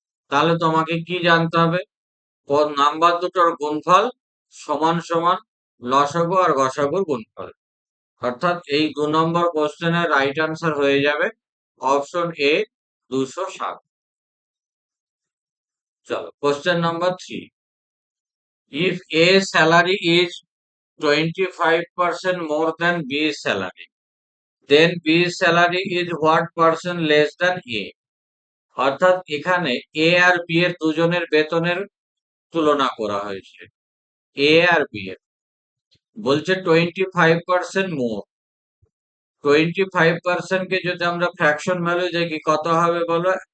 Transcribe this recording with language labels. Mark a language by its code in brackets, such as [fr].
[bn] তাহলে তোমাকে কি জানতে হবে? নাম্বার দুটোর গুণফল সমান সমান লসাগু আর গসাগুর গুণফল। অর্থাৎ এই 2 নম্বর কোশ্চেনের রাইট আনসার হয়ে যাবে অপশন এ, 207। চলো, question number 3। [en] If A salary is 25% more than B salary, then B salary is what percent less than A? [bn] অর্থাৎ এখানে এ আর বি এর দুজনের বেতনের তুলনা করা হয়েছে। এ আর বি এর বলছে 25% মোর। 25% কে যদি আমরা ফ্র্যাকশন ভ্যালু দেখি কত হবে বলো?